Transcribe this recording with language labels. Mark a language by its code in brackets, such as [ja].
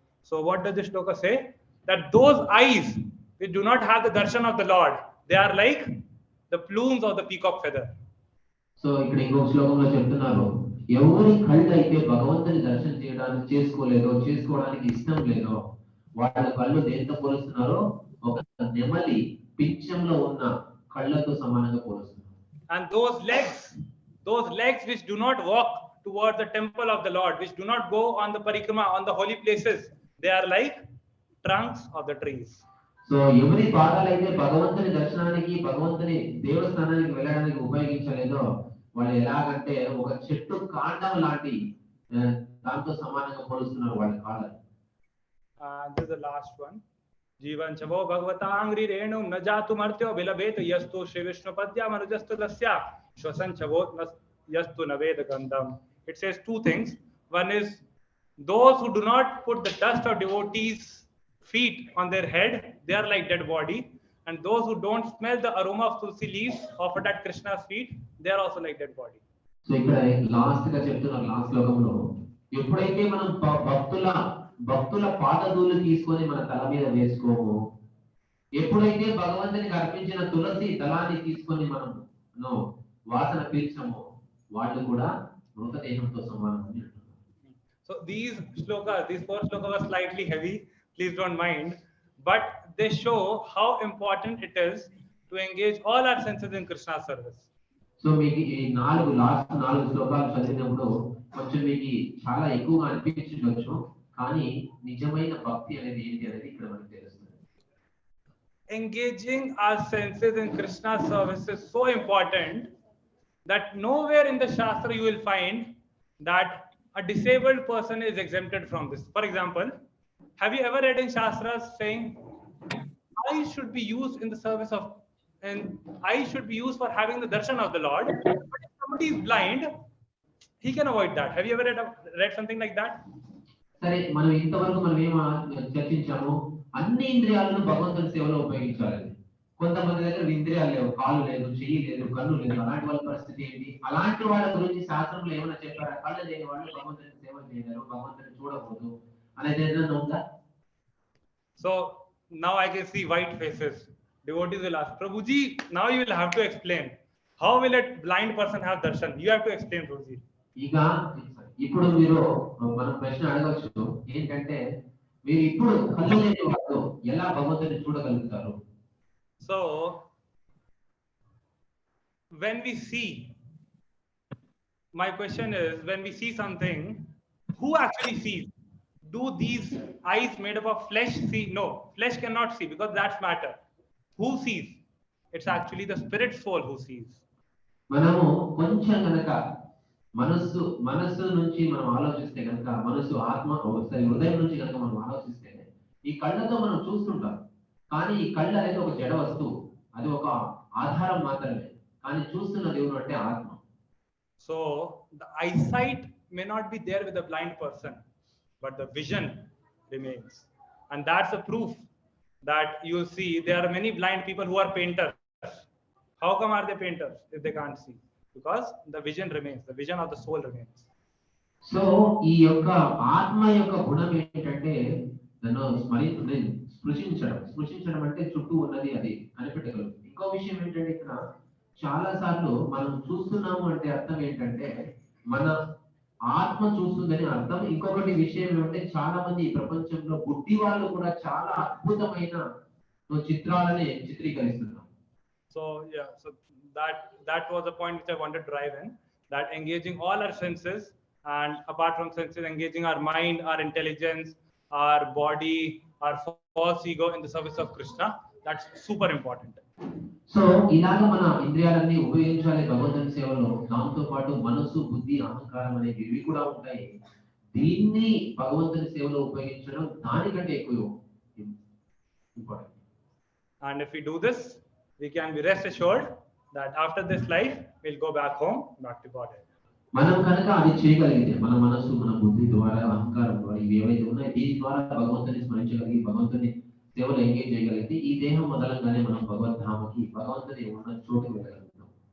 [en] So what does this shloka say? That those eyes which do not have the darshan of the Lord, they are like the plumes of the peacock feather. [te] So ఇక్కడ ఇంకొక శ్లోకంలో చెప్తున్నారు, ఎవరి కళ్ళు అయితే భగవంతుని దర్శనం చేసుకోవడానికి ఇష్టం లేదో వాళ్ళ కళ్ళు దేంతో పోలుస్తున్నారో ఒక నెమలి పింఛంలో ఉన్న కళ్ళతో సమానంగా పోలుస్తున్నారు. [en] And those legs which do not walk towards the temple of the Lord, which do not go on the parikrama, on the holy places, they are like trunks of the trees. [te] So ఎవరి పాదాలు అయితే భగవంతుని దర్శనానికి, భగవంతుని దేవస్థానానికి వెళ్ళడానికి ఉపయోగించలేదో వాళ్ళు ఎలాగంటే ఒక చెట్టు కాండం లాంటి దాంతో సమానంగా పోలుస్తున్నారు వాళ్ళ కాళ్ళని. [en] This is the last one. [sa] Jivan chavo bhagavatāngri renu na jātu martyo vilabet yastu Shri Vishnu padya manujastu lasya shvasan chavo yastu naveda gandham. [en] It says two things. One is those who do not put the dust of devotees' feet on their head, they are like dead body. And those who don't smell the aroma of tulsi leaves offered at Krishna's feet, they are also like dead body. [te] So ఇక్కడ last గా చెప్తున్నారు, last శ్లోకంలో ఎప్పుడైతే మనం భక్తుల పాదధూళి తీసుకొని మన తల మీద వేసుకోము ఎప్పుడైతే భగవంతునికి అర్పించిన తులసి దళాన్ని తీసుకొని మనం వాసన పీల్చమో వాళ్ళు కూడా మృతదేహంతో సమానం అని అంటున్నారు. [en] So these four shlokas were slightly heavy, please don't mind, but they show how important it is to engage all our senses in Krishna's service. [te] So మీకు ఈ లాస్ట్ 4 శ్లోకాలు చదివినప్పుడు కొంచెం మీకు చాలా ఎక్కువగా అనిపించవచ్చు, కానీ నిజమైన భక్తి అనేది ఏంటి అనేది ఇక్కడ మనకు తెలుస్తుంది. [en] Engaging our senses in Krishna's service is so important that nowhere in the Shastra you will find that a disabled person is exempted from this. For example, have you ever read in Shastras saying eyes should be used in the service of, and eyes should be used for having the darshan of the Lord, but if somebody is blind, he can avoid that. Have you ever read something like that? [te] సరే, మనం ఇంతవరకు మనం ఏం చర్చించాము, అన్ని ఇంద్రియాలను భగవంతుని సేవలో ఉపయోగించాలని. కొంతమంది దగ్గర ఇంద్రియాలు లేవు, కాళ్ళు లేదు, చెయ్యి లేదు, కన్ను లేదు, అలాంటి వాళ్ళ పరిస్థితి ఏంటి? అలాంటి వాళ్ళ గురించి శాస్త్రంలో ఏమైనా చెప్పారా? కళ్ళు లేని వాళ్ళు భగవంతుని సేవ చేయలేరు, భగవంతుని చూడకూడదు అనేది ఏదైనా ఉందా? [en] So now I can see white faces. Devotees will ask, Prabhuji, now you will have to explain. How will a blind person have darshan? You have to explain, Prabhuji. [te] ఇప్పుడు మీరు మన ప్రశ్న అడగవచ్చు ఏంటంటే, మీరు ఇప్పుడు కళ్ళు లేని వాళ్ళు ఎలా భగవంతుని చూడగలుగుతారు? [en] So when we see, my question is, when we see something, who actually sees? Do these eyes made up of flesh see? No, flesh cannot see because that's matter. Who sees? It's actually the spirit soul who sees. [te] మనము కొంచెం కనుక మనస్సు నుంచి మనం ఆలోచిస్తే కనుక, మనస్సు ఆత్మ హృదయం నుంచి కనుక మనం ఆలోచిస్తే, ఈ కళ్ళతో మనం చూస్తుంటాం, కానీ ఈ కళ్ళు అనేది ఒక జడ వస్తువు, అది ఒక ఆధారం మాత్రమే, కానీ చూస్తున్న దేవుడు అంటే ఆత్మ. [en] So the eyesight may not be there with the blind person, but the vision remains, and that's a proof that you'll see there are many blind people who are painters. How come are they painters if they can't see? Because the vision remains, the vision of the soul remains. [te] So ఈ యొక్క ఆత్మ యొక్క గుణం ఏంటంటే నన్ను స్పృశించడం అంటే చుట్టూ ఉన్నది అది కనిపెట్టగలదు. ఇంకో విషయం ఏంటంటే, ఇక్కడ చాలా సార్లు మనం చూస్తున్నాము అంటే అర్థం ఏంటంటే మన ఆత్మ చూస్తుందని అర్థం. ఇంకొకటి విషయం ఏమంటే, చాలా మంది ఈ ప్రపంచంలో బుద్ధి వాళ్ళు కూడా చాలా అద్భుతమైన చిత్రాలని చిత్రీకరిస్తున్నారు. [en] So yeah, so that was the point which I wanted to drive in, that engaging all our senses, and apart from senses, engaging our mind, our intelligence, our body, our false ego in the service of Krishna, that's super important. [te] So ఇలాగ మన ఇంద్రియాలన్నీ ఉపయోగించాలి భగవంతుని సేవలో. దాంతో పాటు మనసు, బుద్ధి, అహంకారం అనేవి ఇవి కూడా ఉంటాయి. దీన్ని భగవంతుని సేవలో ఉపయోగించడం దానికంటే ఎక్కువ important. [en] And if we do this, we can be rest assured that after this life we'll go back home, back to God. [te] మనం కనుక అది చేయగలిగితే, మన మనసు, మన బుద్ధి ద్వారా, అహంకారం ద్వారా, ఇవి ఏవైతే ఉన్నాయో దీని ద్వారా భగవంతుని స్మరించగలిగి భగవంతుని సేవలో ఎంగేజ్ చేయగలిగితే ఈ దేహం మొదలంగానే మనం భగవద్ధామకి, భగవంతుని ఉన్న చోటుకి వెళ్ళగలుగుతాం.